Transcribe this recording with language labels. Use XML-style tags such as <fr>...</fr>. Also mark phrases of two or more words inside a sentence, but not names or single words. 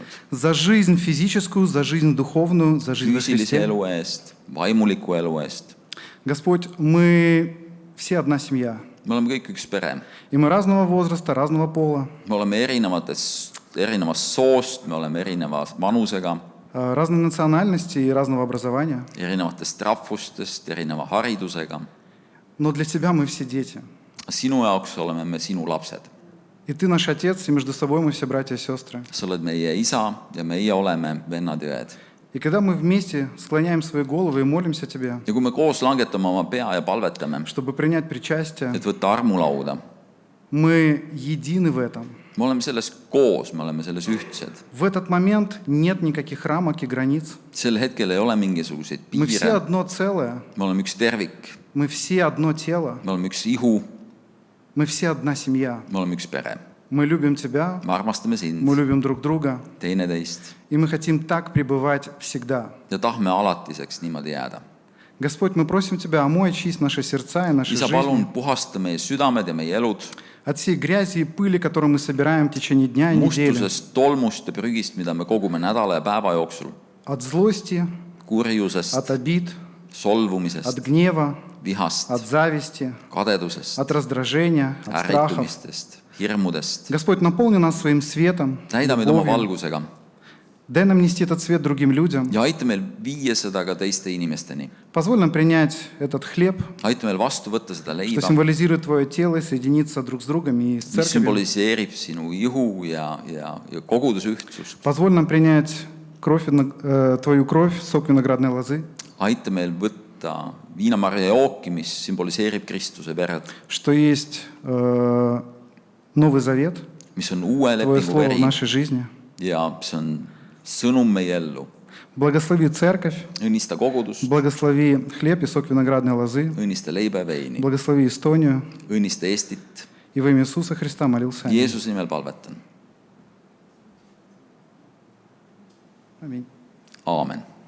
<ru>За жизнь физическую, за жизнь духовную, за жизнь во</ru> <et>Füüsilise</et> <ru>Христе.</ru> <et>elu eest, vaimuliku elu eest.</et> <ru>Господь, мы все одна семья.</ru> <et>Me oleme kõik üks pere.</et> <ru>И мы разного возраста, разного пола,</ru> <et>Me oleme erinevast soost, me oleme erineva vanusega,</et> <ru>разной национальности и разного образования.</ru> <et>erinevatest rahvustest, erineva haridusega.</et> <ru>Но для Тебя мы все дети.</ru> <et>Sinu jaoks oleme me sinu lapsed.</et> <ru>И Ты наш Отец, и между собой мы все братья и сестры.</ru> <et>Sa oled meie isa ja meie oleme vennad ja õed.</et> <ru>И когда мы вместе склоняем свои головы и молимся Тебе,</ru> <et>Ja kui me koos langetame oma pea ja palvetame,</et> <ru>чтобы принять причастие,</ru> <et>et võtta armulauda,</et> <ru>мы едины в этом.</ru> <et>me oleme selles koos, me oleme selles ühtsed.</et> <ru>В этот момент нет никаких рамок и границ.</ru> <et>Sel hetkel ei ole mingisuguseid</et> <ru>Мы все</ru> <et>piire,</et> <ru>одно целое,</ru> <et>me oleme üks tervik,</et> <ru>мы все одно тело,</ru> <et>me oleme üks ihu,</et> <ru>мы все одна семья.</ru> <et>me oleme üks pere.</et> <ru>Мы любим Тебя,</ru> <et>Me armastame sind,</et> <ru>мы любим друг друга,</ru> <et>teineteist</et> <ru>и мы хотим так пребывать всегда.</ru> <et>ja tahme alatiseks niimoodi jääda.</et> <ru>Господь, мы просим Тебя, омой, очисть наши сердца и наши</ru> <et>isa,</et> <ru>жизни</ru> <et>palun puhasta meie südamed ja meie elud</et> <ru>от всей грязи и пыли, которую мы собираем в течение дня и недели,</ru> <et>mustusest, tolmust ja prügist, mida me kogume nädala ja päeva jooksul,</et> <ru>от злости,</ru> <et>kurjusest,</et> <ru>от обид, от</ru> <et>solvumisest,</et> <ru>гнева,</ru> <et>vihast,</et> <ru>от зависти,</ru> <et>kadedusest,</et> <ru>от раздражения, от страхов.</ru> <et>ärritumistest, hirmudest.</et> <ru>Господь, наполни нас своим светом,</ru> <et>Täida meid oma</et> <ru>любовью.</ru> <et>valgusega</et> <ru>Дай нам нести этот свет другим людям.</ru> <et>ja aita meil viia seda ka teiste inimesteni.</et> <ru>Позволь нам принять этот хлеб,</ru> <et>Aita meil vastu võtta seda</et> <ru>что</ru> <et>leiba,</et> <ru>символизирует Твое тело, и соединиться друг с другом и с</ru> <et>mis</et> <ru>церковью.</ru> <et>sümboliseerib sinu ihu ja kogudusühtsust.</et> <ru>Позволь нам принять Твою кровь, сок виноградной лозы,</ru> <et>Aita meil võtta viinamarja jooki, mis sümboliseerib Kristuse verd,</et> <ru>что есть Новый Завет,</ru> <et>mis on uue</et> <ru>Твое</ru> <et>lepingu</et> <ru>Слово в</ru> <et>veri</et> <ru>нашей жизни.</ru> <et>ja see on sõnum meie ellu.</et> <ru>Благослови церковь,</ru> <et>Õnnista kogudust,</et> <ru>благослови хлеб и сок виноградной лозы,</ru> <et>õnnista leiba ja veini,</et> <ru>благослови Эстонию.</ru> <et>õnnista Eestit.</et> <ru>И во имя Иисуса Христа молился. Аминь.</ru> <et>Jeesuse nimel palvetan.</et> <ru>Аминь.</ru> <et>Aamen.</et>